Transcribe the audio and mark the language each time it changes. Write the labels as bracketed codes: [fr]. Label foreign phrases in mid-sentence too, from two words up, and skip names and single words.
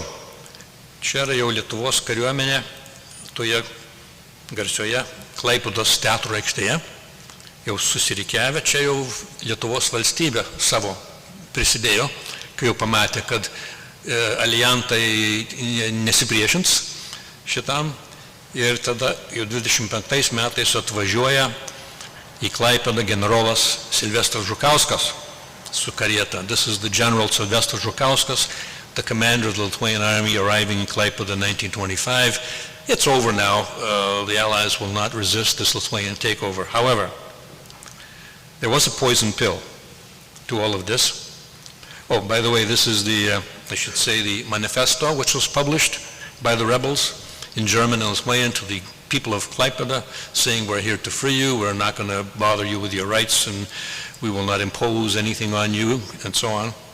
[lt] Čia yra jau Lietuvos kariuomenė toje garsioje Klaipėdos teatro aikštėje, jau susirikiavę, čia jau Lietuvos valstybė savo prisidėjo, kai jau pamatė, kad alijantai nesipriešins šitam, ir tada jau 25 metais atvažiuoja į Klaipėdą generolas Silvestras Žukauskas su karieta. [en] This is the General Silvestras Žukauskas, the commander of the Lithuanian Army arriving in Klaipėda in 1925. It's over now. The Allies will not resist this Lithuanian takeover. However, there was a poison pill to all of this. Oh, by the way, this is the, I should say, the manifesto, which was published by the rebels in German and Lithuanian to the people of Klaipėda, saying we're here to free you, we're not going to bother you with your rights, and we will not impose anything on you, and so on.